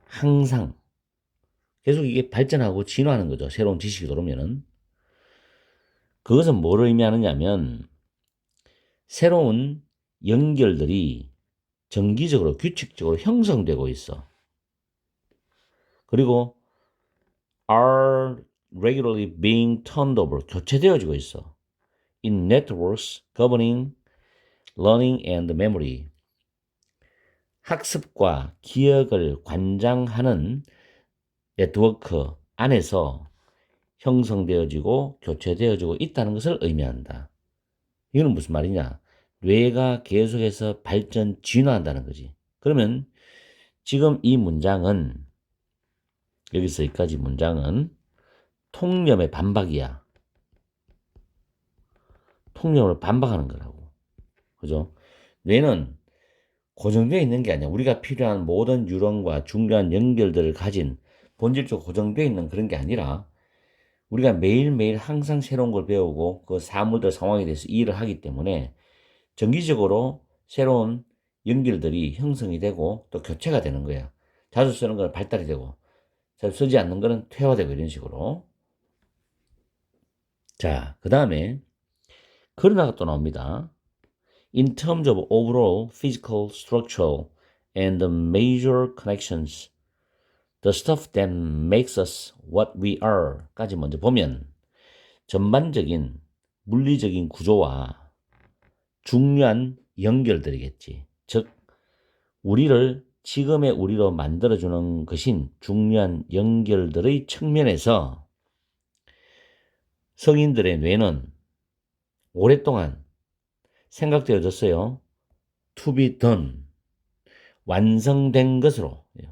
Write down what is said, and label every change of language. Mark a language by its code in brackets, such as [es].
[ko] 항상 계속 이게 발전하고 진화하는 거죠. 새로운 지식이 들어오면은. 그것은 뭐를 의미하느냐면 새로운 연결들이 정기적으로 규칙적으로 형성되고 있어. 그리고 [en] are regularly being turned over, [ko] 교체되어지고 있어. [en] in networks governing learning and memory. [ko] 학습과 기억을 관장하는 네트워크 안에서 형성되어지고 교체되어지고 있다는 것을 의미한다. 이거는 무슨 말이냐? 뇌가 계속해서 발전, 진화한다는 거지. 그러면 지금 이 문장은 여기서 여기까지 문장은 통념의 반박이야. 통념을 반박하는 거라고. 그죠? 뇌는 고정되어 있는 게 아니야. 우리가 필요한 모든 뉴런과 중요한 연결들을 가진 본질적으로 고정되어 있는 그런 게 아니라 우리가 매일매일 항상 새로운 걸 배우고 그 사물들 상황에 대해서 이해를 하기 때문에 정기적으로 새로운 연결들이 형성이 되고 또 교체가 되는 거야. 자주 쓰는 건 발달이 되고 잘 쓰지 않는 거는 퇴화되고 이런 식으로. 자, 그 다음에 그러나가 또 나옵니다. [en] In terms of overall physical, structural, and the major connections, the stuff that makes us what we are [ko] 까지 먼저 보면 전반적인 물리적인 구조와 중요한 연결들이겠지. 즉, 우리를 지금의 우리로 만들어주는 것인 중요한 연결들의 측면에서 성인들의 뇌는 오랫동안 생각되어졌어요. [en] To be done. [ko] 완성된 것으로.